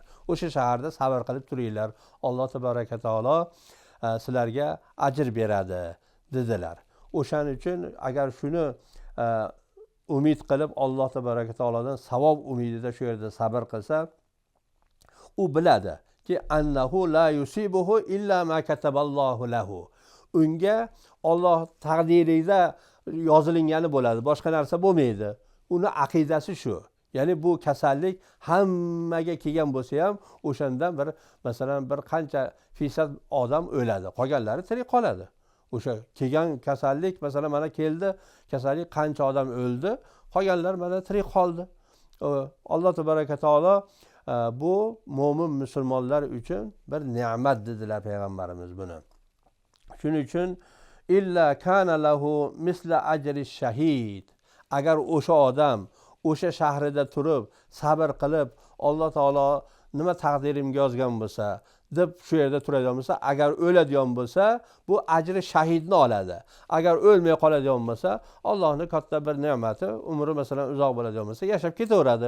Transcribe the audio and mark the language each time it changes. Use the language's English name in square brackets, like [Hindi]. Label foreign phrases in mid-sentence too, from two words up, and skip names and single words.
[Uzbek] O'sha shaharda sabr qilib turinglar. Alloh tabaraka taolo sizlarga ajr beradi dedilar. O'shaning uchun agar shuni umid qilib Alloh tabaraka taolodan savob umidida shu yerda sabr qilsa, u biladi ki [Arabic] أنه لا يصيبه إلا ما كتب الله له. [Uzbek] Unga Alloh taqdirida yozilgani bo'ladi, boshqa narsa bo'lmaydi. Uni aqidasi shu. ya'ni bu kasallik hammaga kelgan bo'lsa ham o'shandan bir masalan bir qancha feysad odam o'ladi, qolganlari tirik qoladi. O'sha kelgan kasallik masalan mana keldi, kasallik qancha odam o'ldi, qolganlar mana tirik qoldi. Alloh tabaraka taolo bu mo'min musulmonlar uchun bir ne'mat dedilar payg'ambarimiz buni. Shuning uchun [Arabic] إلا كان له مثل أجر شهيد. [Uzbek] Agar o'sha odam o'sha shahrida turib sabr qilib Alloh taolo nima taqdirimga yozgan bo'lsa deb shu yerda turadigan bo'lsa, agar o'ladigan bo'lsa bu ajri shahidni oladi. Agar o'lmay qoladigan bo'lsa Allohning katta bir ne'mati, umri masalan uzoq bo'ladigan bo'lsa yashab ketaveradi.